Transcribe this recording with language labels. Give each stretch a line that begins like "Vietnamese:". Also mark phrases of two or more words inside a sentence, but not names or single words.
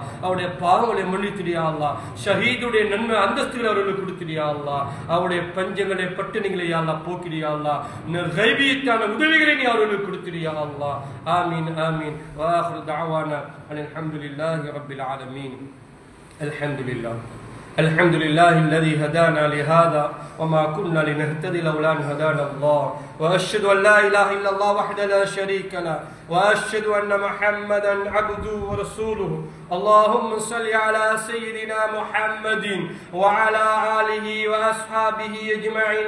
Tamil: அவருடைய பாவங்களை மன்னித்திடியா அல்லாஹ். ஷஹீதுடைய நன்மை அந்தஸ்துகளை அவர்களுக்கு கொடுத்துடியா அல்லாஹ். அவருடைய பஞ்சங்களை பட்டினிகளை
Arabic: يا الله
Tamil: போக்கிடியா அல்லாஹ். கைபியத்தான உதவிகளை நீ அவர்களுக்கு கொடுத்துடியா அல்லாஹ்.
Arabic: آمين آمين. وآخر دعوانا الحمد لله رب العالمين. அல்ஹம்துலில்லாஹ் الحمد لله الذي هدانا لهذا وما كنا لنهتدي لولا أن هدانا الله وأشهد أن لا إله إلا الله وحده لا شريك له وأشهد أن محمدا عبده ورسوله. اللهم صل على سيدنا محمد وعلى آله وأصحابه أجمعين.